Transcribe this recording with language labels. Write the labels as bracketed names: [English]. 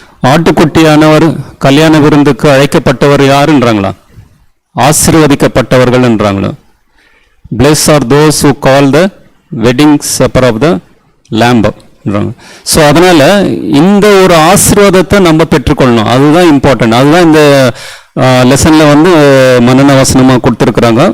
[Tamil] ஆட்டுக்குட்டியானவர் கல்யாண விருந்துக்கு அழைக்கப்பட்டவர் யாருன்றாங்களா? ஆசீர்வதிக்கப்பட்டவர்கள் என்றாங்களோ. [English] Bless are those who call the wedding supper of the Lamb. [Tamil] So அதனால இந்த ஒரு ஆசீர்வாதத்தை நம்ம பெற்றுக்கொள்ளணும். அதுதான் இம்பார்ட்டன்ட். அதுதான் இந்த லெசன்ல வந்து மனன வசனமாக கொடுத்துருக்குறாங்க.